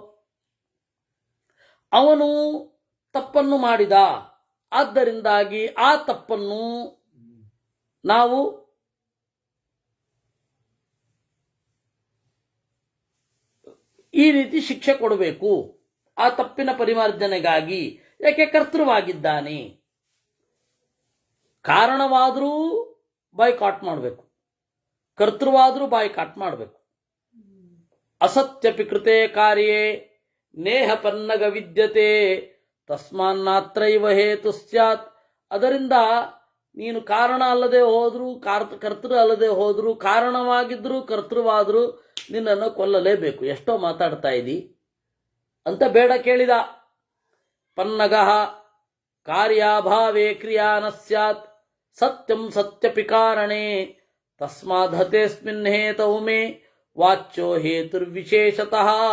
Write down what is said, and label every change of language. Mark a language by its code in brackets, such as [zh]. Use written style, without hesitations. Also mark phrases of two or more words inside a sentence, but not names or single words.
[kn] ಅವನು ತಪ್ಪನ್ನು ಮಾಡಿದ, ಆದ್ದರಿಂದಾಗಿ ಆ ತಪ್ಪನ್ನು ನಾವು ಈ ರೀತಿ ಶಿಕ್ಷೆ ಕೊಡಬೇಕು ಆ ತಪ್ಪಿನ ಪರಿಮಾರ್ಜನೆಗಾಗಿ. ಯಾಕೆ ಕರ್ತೃವಾಗಿದ್ದಾನೆ. ಕಾರಣವಾದರೂ ಬಾಯ್ಕಾಟ್ ಮಾಡಬೇಕು, ಕರ್ತೃವಾದರೂ ಬಾಯ್ಕಾಟ್ ಮಾಡಬೇಕು. [sa] ಅಸತ್ಯಪಿ ಕೃತೆ ಕಾರ್ಯೇ ನೇಹ ಪನ್ನಗ ವಿದ್ಯತೆ ತಸ್ಮಾನ್ನಾತ್ರೈವ ಹೇತು ಸ್ಯಾತ್. [kn] ಅದರಿಂದ ನೀನು ಕಾರಣ ಅಲ್ಲದೆ ಹೋದರೂ ಕರ್ತೃ ಅಲ್ಲದೆ ಹೋದರೂ ಕಾರಣವಾಗಿದ್ದರೂ ಕರ್ತೃವಾದರೂ ನಿನ್ನನ್ನು ಕೊಲ್ಲಲೇಬೇಕು. ಎಷ್ಟೋ ಮಾತಾಡ್ತಾ ಇದ್ದಿ ಅಂತ ಬೇಡ ಕೇಳಿದ. [sa] ಪನ್ನಗ ಕಾರ್ಯಾಭಾವೇ ಕ್ರಿಯಾ ನ ಸ್ಯಾತ್ ಸತ್ಯಂ ಸತ್ಯಪಿ ಕಾರಣೇ ತಸ್ಮಾದಹತೆಸ್ಮಿನ್ ಹೇತೌ ಮೇ ವಾಚ್ಯೋ ಹೇತುರ್ವಿಶೇಷತಃ.